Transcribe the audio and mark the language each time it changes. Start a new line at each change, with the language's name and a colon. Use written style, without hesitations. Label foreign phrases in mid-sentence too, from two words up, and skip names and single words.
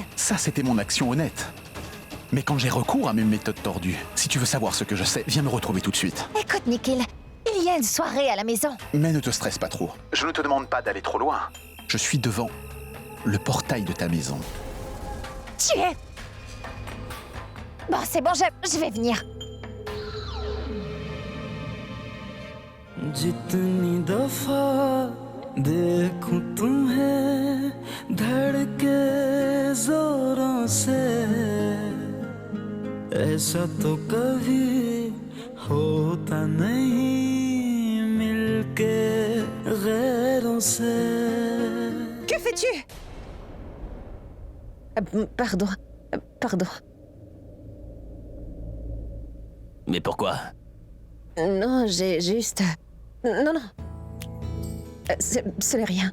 French: Ça, c'était mon action honnête. Mais quand j'ai recours à mes méthodes tordues, si tu veux savoir ce que je sais, viens me retrouver tout de suite. Écoute, Nikhil, il y a une soirée à la maison. Mais ne te stresse pas trop. Je ne te demande pas d'aller trop loin. Je suis devant le portail de ta maison. Tu es... Bon, c'est bon, je vais venir.
Hindi: जितनी दफा देखूं तुम्हें धड़के जोरों से ऐसा तो कभी होता नहीं मिलके गैरों से.
French: Que fais-tu? Pardon. Pardon. Mais pourquoi? Non, j'ai juste... Non. Ce n'est rien.